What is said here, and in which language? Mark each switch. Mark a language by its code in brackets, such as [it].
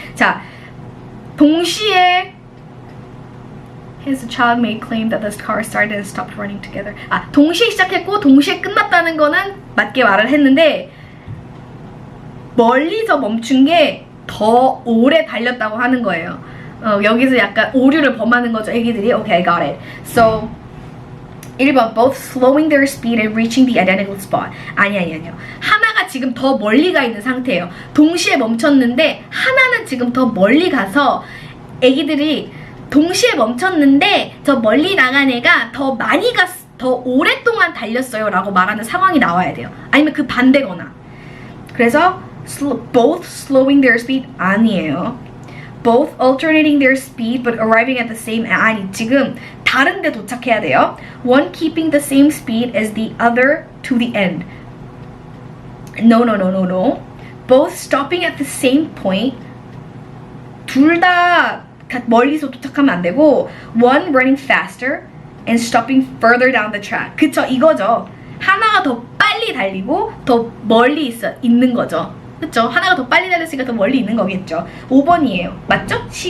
[ko] 자, 동시에 [en] his child may claim that the car started and stopped running together. [ko] 동시에 시작했고 동시에 끝났다는 거는 맞게 말을 했는데 멀리서 멈춘 게 더 오래 달렸다고 하는 거예요. 여기서 약간 오류를 범하는 거죠, 애기들이. [en] Okay, I got it. So 1번 both slowing their speed and reaching the identical spot. [ko] 아니요. 하나가 지금 더 멀리 가 있는 상태예요. 동시에 멈췄는데 하나는 지금 더 멀리 가서 애기들이 동시에 멈췄는데 저 멀리 나간 애가 더 오랫동안 달렸어요 라고 말하는 상황이 나와야 돼요. 아니면 그 반대거나. 그래서 [en] both slowing their speed [ko] 아니에요. [en] Both alternating their speed but arriving at the same. [ko] 아니, 지금 다른 데 도착해야 돼요. [en] One keeping the same speed as the other to the end. No. Both stopping at the same point. [ko] 둘 다 멀리서 도착하면 안 되고 [en] one running faster and stopping further down the track. [ko] 그쵸, 이거죠. 하나가 더 빨리 달리고 더 멀리 있는 거죠. 그쵸? 하나가 더 빨리 달렸으니까 더 멀리 있는 거겠죠. 5번이에요. 맞죠?